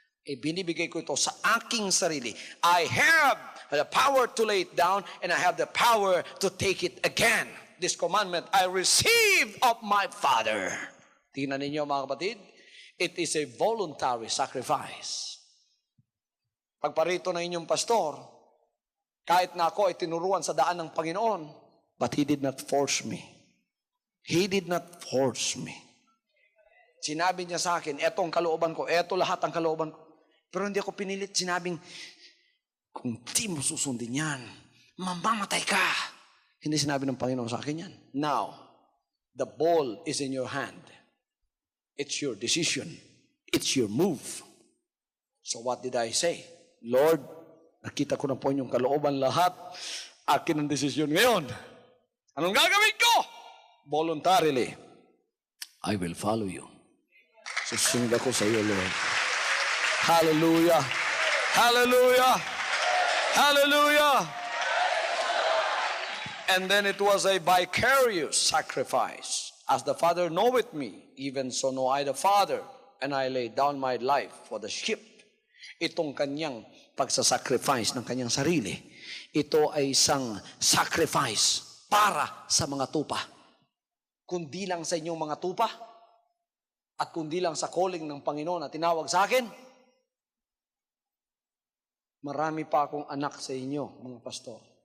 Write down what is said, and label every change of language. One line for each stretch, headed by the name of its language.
Filipino: Binibigay ko ito sa aking sarili.
English: I have the power to lay it down, and I have the power to take it again. This commandment I received of my Father.
Filipino: Tingnan ninyo mga kapatid,
English: it is a voluntary sacrifice.
Filipino: Pagparito ng inyong pastor, kahit na ako ay tinuruan sa daan ng Panginoon,
English: but he did not force me. He did not force me.
Filipino: Sinabi niya sa akin, etong kalooban ko, eto lahat ang kalooban ko. Pero hindi ako pinilit. Sinabing, kung di mo susundin yan, mamamatay ka. Hindi sinabi ng Panginoon sa akin yan.
English: Now, the ball is in your hand. It's your decision. It's your move. So what did I say?
Filipino: Lord, nakita ko na po yung kalooban lahat. Akin ang desisyon ngayon. Anong gagawin ko?
English: Voluntarily, I will follow you.
Filipino: Susunod ako sa iyo, Lord. Hallelujah. Hallelujah. Hallelujah.
English: And then it was a vicarious sacrifice. As the Father knoweth me, even so know I the Father, and I lay down my life for the sheep.
Filipino: Itong kanyang pagsasacrifice ng kanyang sarili, ito ay isang sacrifice para sa mga tupa. Kundi lang sa inyong mga tupa, at kundi lang sa calling ng Panginoon na tinawag sa akin, marami pa akong anak sa inyo, mga pastor.